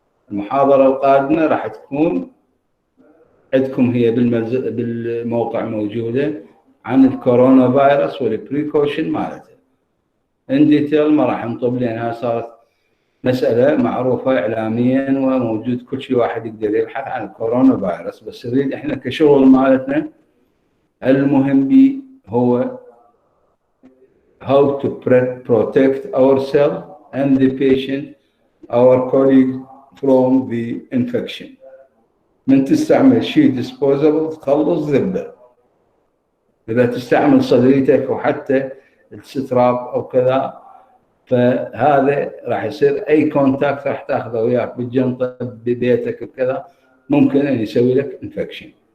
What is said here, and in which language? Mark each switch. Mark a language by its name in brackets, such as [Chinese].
[Arabic] المحاضرة القادمة راح تكون عندكم هي بالموقع موجودة عن الكورونا فيروس والبريكوشن مالته ان ديتيل. ما راح نطب لأنها صارت مسألة معروفة إعلاميا وموجود كل شيء واحد يقدر يبحث عن الكورونا فيروس. بس نريد إحنا كشغل مالتنا المهم بي هو [English] how to protect ourselves and the patient, our colleague, from the infection. [Arabic] من تستعمل شيء disposable تخلص ذبة. إذا تستعمل صدريتك وحتى الستراب أو كذا، فهذا راح يصير أي كونتاكت راح تاخذه وياك بالجنطة ببيتك وكذا ممكن أن يسوي لك انفكشن.